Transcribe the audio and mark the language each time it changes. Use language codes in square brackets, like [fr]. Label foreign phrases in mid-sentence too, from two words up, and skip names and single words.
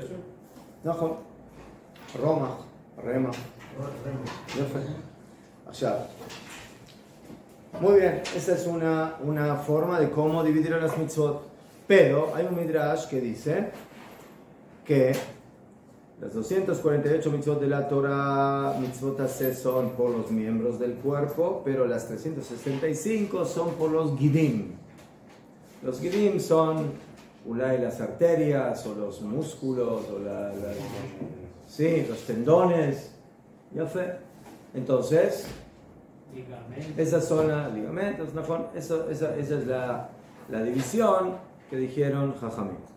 [es] No, Roma, Rema. Allá. Muy bien, esa es una forma de cómo dividir a las mitzvot. Pero hay un midrash que dice que las 248 mitzvot de la Torah, mitzvot aseh, son por los miembros del cuerpo, pero las 365 son por los gidim. Los gidim son las arterias o los músculos o los tendones. ¿Ya fue? Entonces, esas son las ligamentos, esa es la división que dijeron Jajamim.